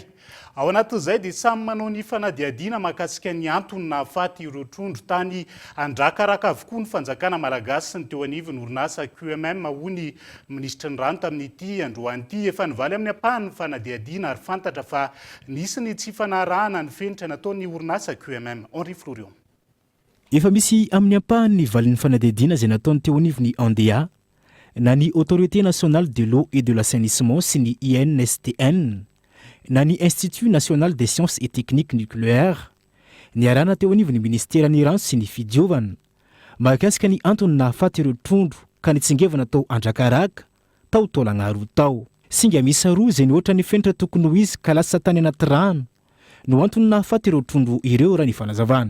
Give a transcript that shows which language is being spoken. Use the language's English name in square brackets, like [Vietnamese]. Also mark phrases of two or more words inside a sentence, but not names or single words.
[Malagasy] Ao anatin'izay dia samy manao ny fanadiadiana mahakasika ny antony nahafaty ireo trondro tany Andrakaraka avokoa ny fanjakana malagasy sy ny teo anivon'ny orinasa QMM hoy ny ministra ny rano tamin'ity androany ity efa nivaly amin'ny ampahany fanadiadiana ary fantatra fa nisy ny tsy fanarahana ny fenitra nataon'ny orinasa QMM. Henri Florion. Efa misy amin'ny ampahany ny valin'ny fanadiadiana izay nataony teo anivon'ny ANDEA na ny [French] Autorité nationale de l'eau et de l'assainissement [Malagasy] sy ny INSTN na ny [French] Institut national des sciences et techniques nucléaires [Malagasy] niarana teo anivon'ny ministera ny rano sy ny fidiovana mahakasika ny antony nahafaty ireo trondro ka nitsingevana tao Andrakaraka tao taolagnaroa tao. Singa misy roa izay ny ohatra ny fenitra tokony ho izy ka lasa tany anaty rano no antony nahafaty ireo trondro ireo raha ny fanazavana.